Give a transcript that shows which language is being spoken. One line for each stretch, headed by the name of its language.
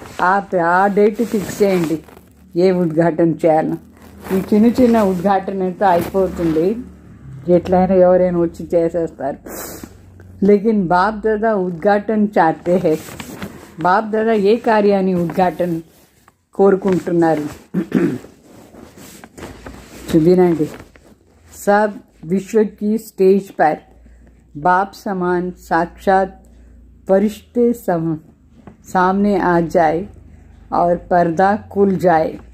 Hindi: आप
Telugu: ఆ date fix చేయండి ఏ ఉద్ఘాటన చేయాలి. ఈ చిన్న ఉద్ఘాటన అయితే అయిపోతుంది, ఎట్లయినా ఎవరైనా వచ్చి చేసేస్తారు.
Hindi: लेकिन बाप दादा उद्घाटन चाहते हैं.
Telugu: बाप दादा ఏ కార్యాన్ని ఉద్ఘాటన కోరుకుంటున్నారు వినండి.
Hindi: सब विश्व की स्टेज पर बाप समान साक्षात फरिश्ते सामने आ जाए और पर्दा खुल जाए.